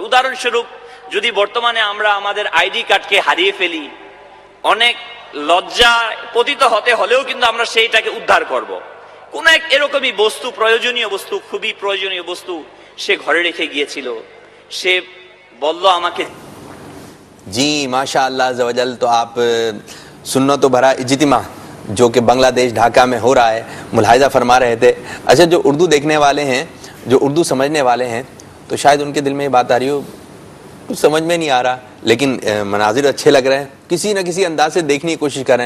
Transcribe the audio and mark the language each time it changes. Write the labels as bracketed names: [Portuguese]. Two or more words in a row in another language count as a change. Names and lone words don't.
[Bangla] উদাহরণস্বরূপ যদি বর্তমানে আমরা আমাদের আইডি কার্ডকে হারিয়ে ফেলি, অনেক লজ্জা পতিত হতে হলেও কিন্তু আমরা সেইটাকে উদ্ধার করব। কোন এক এরকমই বস্তু, প্রয়োজনীয় বস্তু, খুবই প্রয়োজনীয় বস্তু সে ঘরে রেখে গিয়েছিল। সে বলল আমাকে। [Urdu] جی [Arabic] ماشاء اللہ عز و جل. [Urdu] تو آپ سنت و بھرا اجتماع جو کہ بنگلہ دیش ڈھاکہ میں ہو رہا ہے ملاحظہ فرما رہے تھے. اچھا جو اردو دیکھنے والے ہیں, جو اردو سمجھنے والے ہیں, تو شاید ان کے دل میں یہ بات آ رہی ہو کچھ سمجھ میں نہیں آ رہا, لیکن مناظر اچھے لگ رہے ہیں, کسی نہ کسی انداز سے دیکھنے کی کوشش کر رہے ہیں.